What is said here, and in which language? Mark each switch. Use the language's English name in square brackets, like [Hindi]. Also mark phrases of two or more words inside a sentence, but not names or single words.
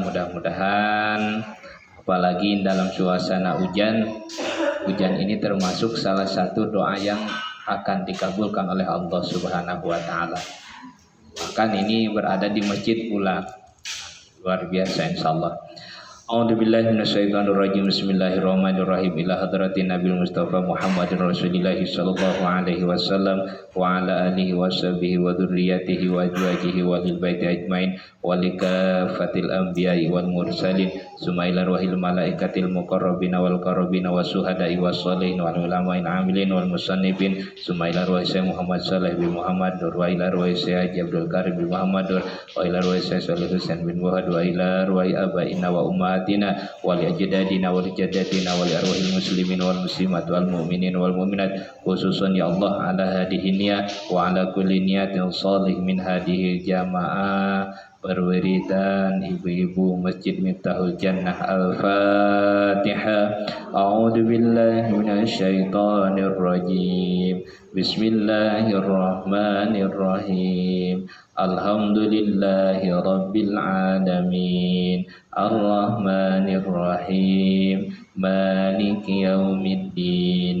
[Indonesian] Mudah-mudahan apalagi dalam suasana hujan ini termasuk salah satu doa yang akan dikabulkan oleh [Arabic] الله سبحانه وتعالى. [Indonesian] Bahkan ini berada di masjid pula. Luar biasa insyaallah. [Arabic] أعوذ بالله من الشيطان الرجيم. بسم الله الرحمن الرحيم. إلى حضرة النبي المصطفى محمد رسول الله صلى الله عليه وسلم وعلى آله وصحبه وذريته وأزواجه ولل بيت أجمعين ولكافة الأنبياء والمرسلين ثم إلى روح الملائكة المقربين والقاربين والشهداء والصالحين والعلماء العاملين والمصنفين ثم إلى روح شيخ محمد صالح بن محمد نور وإلى روح شيخ حاج عبد الكريم بن محمد نور وإلى روح شيخ صالح حسين بن واحد وإلى روح آبائنا وأمهاتنا ولأجدادنا ولجداتنا ولأرواح المسلمين والمسلمات والمؤمنين والمؤمنات، خصوصا يا الله على هذه نية وعلى كل نية صالح من هذه جماعة [Indonesian] perwiridan ibu-ibu Masjid Miftahul Jannah. [Arabic] الفاتحة. أعوذ بالله من الشيطان الرجيم. بسم الله الرحمن الرحيم. الحمد لله رب العالمين. الرحمن الرحيم. مالك يوم الدين.